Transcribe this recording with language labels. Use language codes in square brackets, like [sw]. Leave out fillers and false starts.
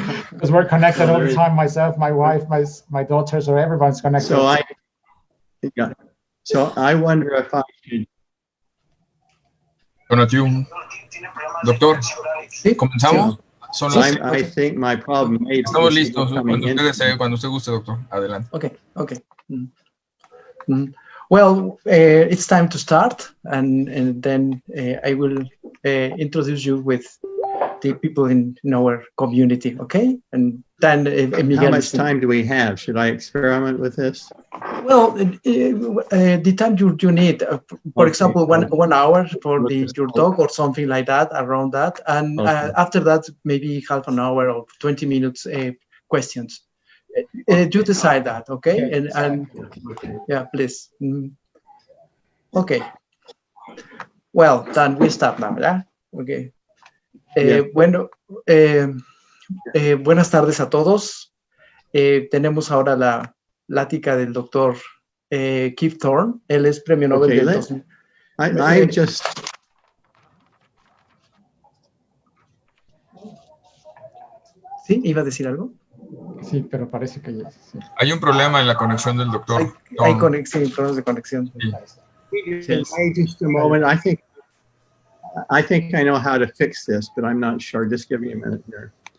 [en] Because we're connected all the time, myself, my wife, my daughters, or everyone's connected. So I wonder if I should. [es] Doctor, ¿comenzamos? [en] I think my problem may be. [es] Estamos listos cuando usted guste, doctor. Adelante. [en] Okay. Well, it's time to start, and then I will introduce you with the people in our community, okay? And then Miguel. How much time do we have? Should I experiment with this? Well, the time you need, for example, one hour for your talk or something like that, around that, and after that, maybe half an hour or 20 minutes questions. You decide that, okay? And yeah, please. Okay. Well, then we start now, yeah? Okay. [es] Bueno, buenas tardes a todos. Tenemos ahora la plática del doctor Kip Thorne. Él es premio Nobel del 2000. [en] I just... [es] ¿Sí? ¿Iba a decir algo? Sí, pero parece que ya. Sí. Hay un problema en la conexión del doctor. Hay problemas de conexión. [en] Yes. Just a moment. I think I know how to fix this, but I'm not sure. Just give me a minute here.